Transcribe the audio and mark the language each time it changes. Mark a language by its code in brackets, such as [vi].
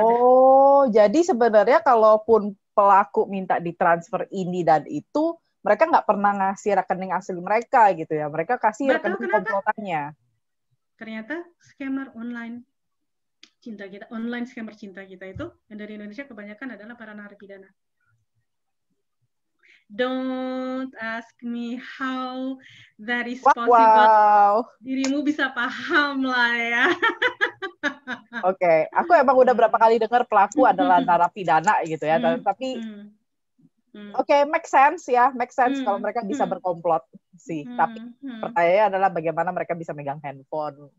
[id] Oh, jadi sebenarnya kalaupun pelaku minta ditransfer ini dan itu, mereka nggak pernah ngasih rekening asli mereka gitu ya. Mereka kasih rekening komplotannya. Ternyata scammer online cinta kita, online scammer cinta kita itu yang dari Indonesia kebanyakan adalah para narapidana. [en] Don't ask me how that is possible. Wow. [id] Dirimu bisa paham lah ya. Oke, aku emang udah berapa kali dengar pelaku adalah narapidana gitu ya, tapi make sense ya, kalau mereka bisa berkomplot sih. Tapi pertanyaannya adalah bagaimana mereka bisa megang handphone.